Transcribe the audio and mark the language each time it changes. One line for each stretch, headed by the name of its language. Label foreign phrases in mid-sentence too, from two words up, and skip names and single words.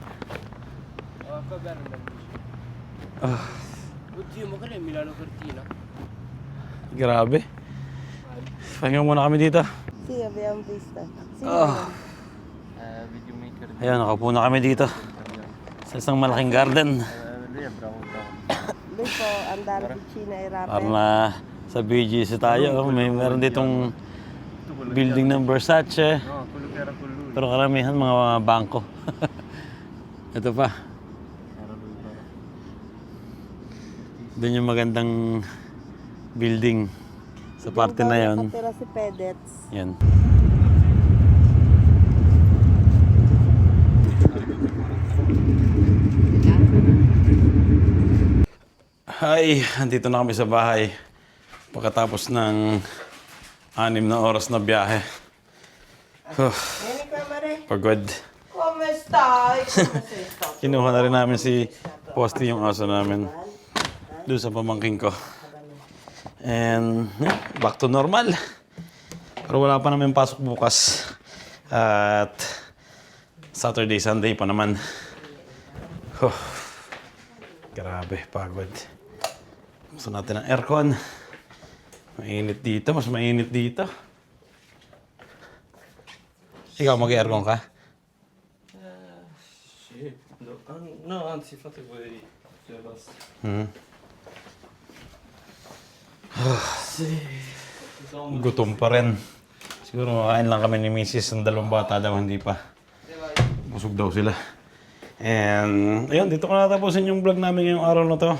Italian: Oddio, ma quella è Milano Cortina.
Filipino: Grabe. Pahinga muna kami dito.
Italian: Si, abbiamo visto. Si, Videomaker.
Filipino: Ayan, nakaupo na kami dito. Sa isang malaking garden.
Italian: Lui è bravo, bravo.
Filipino: doon po, ang dami China ay Para rapper. na sa BGC tayo. Meron ditong building ng Versace.
Italian: No, quello che era con lui.
Filipino: Pero karamihan mga bangko. Ito pa.
Italian: Era lui, bravo.
Filipino: Doon yung magandang building. Sa parte na yon. Nakatira si Pedets. Yan. Hi, andito na kami sa bahay. Pagkatapos ng 6 na oras na biyahe. Nene Kamare, Pagod.
Italian: come stai? Come sei stato?
Filipino: Kinuha na rin namin si Posty, yung aso namin. Doon sa pamangking ko.
English: And yeah, back to normal.
Filipino: Pero wala pa namin pasok bukas. At
English: Saturday, Sunday
Filipino: pa naman. Grabe, pagod. Gusto natin ng aircon. Mainit dito, mas mainit dito. Ikaw, mag-aircon ka?
Italian: Sì. No, anzi, fate voi. Cioè, basta.
Filipino: Gutom pa rin. Siguro makain lang kami ni Mrs. ng 2 bata daw, hindi pa. Busog daw sila. And ayun, dito ko natapusin yung vlog namin ngayong araw na to.